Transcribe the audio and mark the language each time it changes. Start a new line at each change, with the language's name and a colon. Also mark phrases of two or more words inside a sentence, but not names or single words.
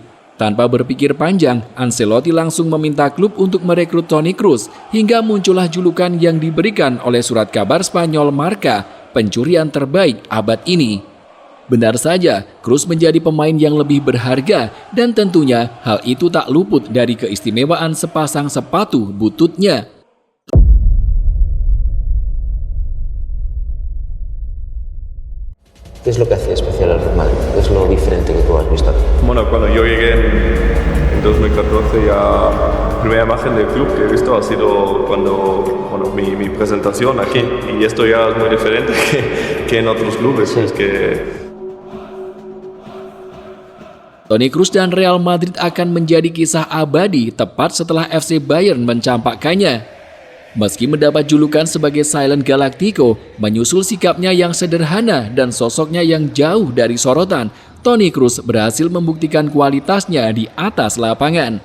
Indonesian: Tanpa berpikir panjang, Ancelotti langsung meminta klub untuk merekrut Toni Kroos hingga muncullah julukan yang diberikan oleh surat kabar Spanyol Marca, pencurian terbaik abad ini. Benar saja, Kroos menjadi pemain yang lebih berharga dan tentunya hal itu tak luput dari keistimewaan sepasang sepatu bututnya.
Spanish: ¿Qué es lo que hace especial al Real Madrid? ¿Qué es lo diferente que tú has visto? Bueno, cuando yo llegué en 2014 ya la primera imagen del club que he visto ha sido cuando mi presentación aquí, y esto ya es muy diferente que en otros clubes. Sí. Es que
Indonesian: Toni Kroos dan Real Madrid akan menjadi kisah abadi tepat setelah FC Bayern mencampakkannya. Meski mendapat julukan sebagai Silent Galactico, menyusul sikapnya yang sederhana dan sosoknya yang jauh dari sorotan, Toni Kroos berhasil membuktikan kualitasnya di atas lapangan.